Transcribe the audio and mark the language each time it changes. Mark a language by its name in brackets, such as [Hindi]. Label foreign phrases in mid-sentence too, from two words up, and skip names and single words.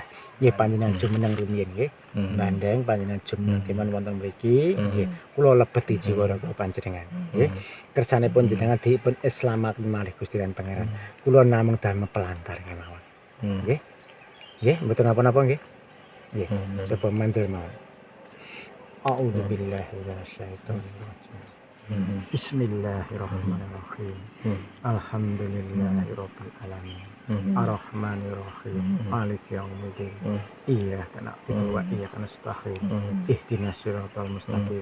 [Javanese] Nggih, panjenengan jumeneng rumiyin nggih. Mbah Ndeng panjenengan jumeneng keman wonten mriki nggih. Kula lebeti jiwa raga panjenengan nggih. Kersanipun jenengan dipun islamaken malih Gusti lan Pangeran. Kula namung damel pelantar kemawon. Nggih. Nggih, mboten napa-napa nggih. Nggih, coba mantul mawon. [Arabic] أعوذ بالله من الشيطان الرجيم. بسم الله الرحمن الرحيم الحمد لله رب العالمين. الرحمن الرحيم مالك يوم الدين. إياك نعبد وإياك نستعين اهدنا الصراط المستقيم.